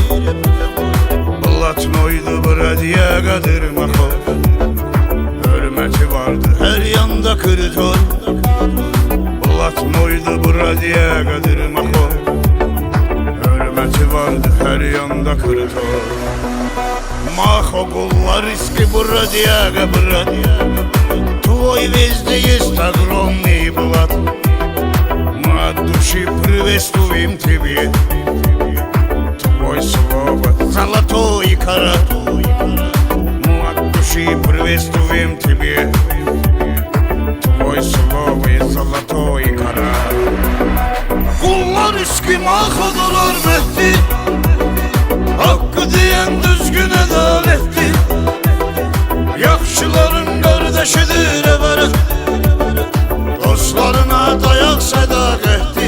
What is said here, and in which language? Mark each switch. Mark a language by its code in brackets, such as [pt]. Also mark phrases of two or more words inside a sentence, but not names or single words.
[az] Blatnoydu Bradiya Qadirmaxov, hörməti vardı hər yanda Kırıtoy. Blatnoydu Bradiya Qadirmaxov, hörməti vardı hər yanda Kırıtoy. Maxo Qullariski Bradiya Qadirmaxov, [ru] твой везде есть огромный блат. Мы от души приветствуем тебе, твой слово золотой карат. Мы от души приветствуем тебе, твой слово золотой карат. [az] Qullariski Maxo'dur hörmətli, haqqı deyən düzgün ədalətli. Yaxşıların qardaşıdır əvərət, dostlarına dayaq sədaqətli.